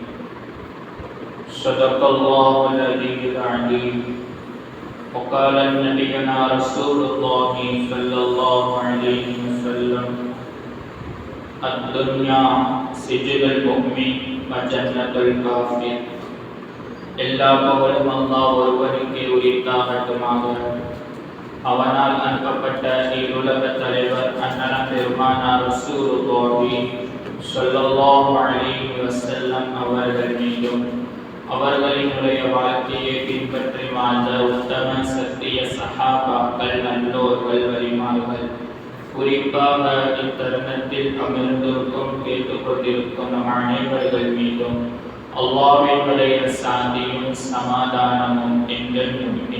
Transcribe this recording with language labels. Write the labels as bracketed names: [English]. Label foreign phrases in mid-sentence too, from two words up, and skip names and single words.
[Arabic] صدق الله العلي العظيم وقال نبينا رسول الله صلى الله عليه وسلم الدنيا سجن المؤمن وجنة الكافر [Tamil] எல்லா புகழும் அல்லாஹ் ஒருவனுக்கே உரித்தாகட்டுமாக. அவனால் அனுப்பப்பட்ட இருலக தலைவர் அண்ணன் பெருமானார் [Arabic] رسول الله صلى الله عليه وسلم [Tamil] அவர்கள் மீதும் அவர்களினுடைய வாழ்க்கையை பின்பற்றி வாழ்ந்த உத்தம சத்திய சஹாபாக்கள் நல்லோர்கள் வலிமார்கள் குறிப்பாக இத்தருணத்தில் அமர்ந்திருக்கும் கேட்டுக்கொண்டிருக்கும் நம் அனைவர்கள் மீதும் அல்லாஹ்வினுடைய சாந்தியும் சமாதானமும் என்றென்றும்